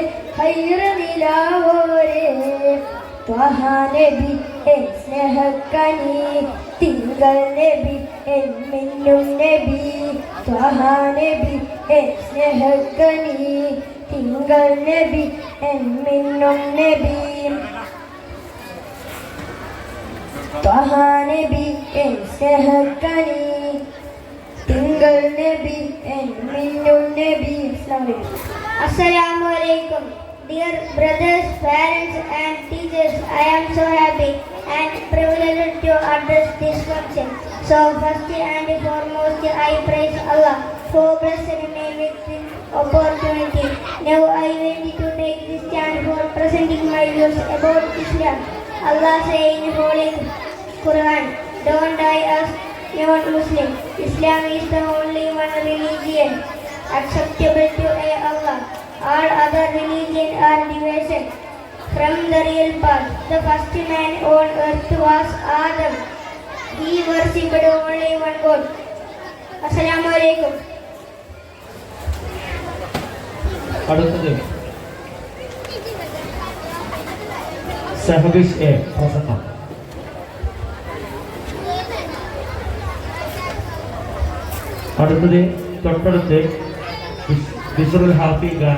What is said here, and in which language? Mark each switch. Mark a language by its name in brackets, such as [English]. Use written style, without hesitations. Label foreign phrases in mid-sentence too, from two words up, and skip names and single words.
[Malayalam] ഹൈറനിലാവോരെ ത്വഹ നബി എൻ സ്നേഹക്കനി തിങ്കൾ നബി എൻ മിന്നും നബി ത്വഹ നബി എൻ സ്നേഹക്കനി തിങ്കൾ നബി എൻ മിന്നും നബി ത്വഹ നബി എൻ സ്നേഹക്കനി തിങ്കൾ നബി എൻ മിന്നും നബി. [Arabic] السلام عليكم. [English] Dear brothers, parents and teachers, I am so happy and privileged to address this function. So first and foremost, I praise Allah who blessed me with this opportunity. Now I want to take this chance for presenting my views about Islam. Allah says in Holy Quran, don't I ask non-Muslim. Islam is the only one religion acceptable to Allah. All other religions are deviation from the real path. The first man on earth was Adam. He worshipped only one God. [Arabic] السلام عليكم. [Malayalam] അടുത്തത് സഹബിഷ് എ പ്രസംഗം. അടുത്തത് തൊട്ടടുത്ത് ബിസ്റുൽ ഹാഫി ഖാൻ.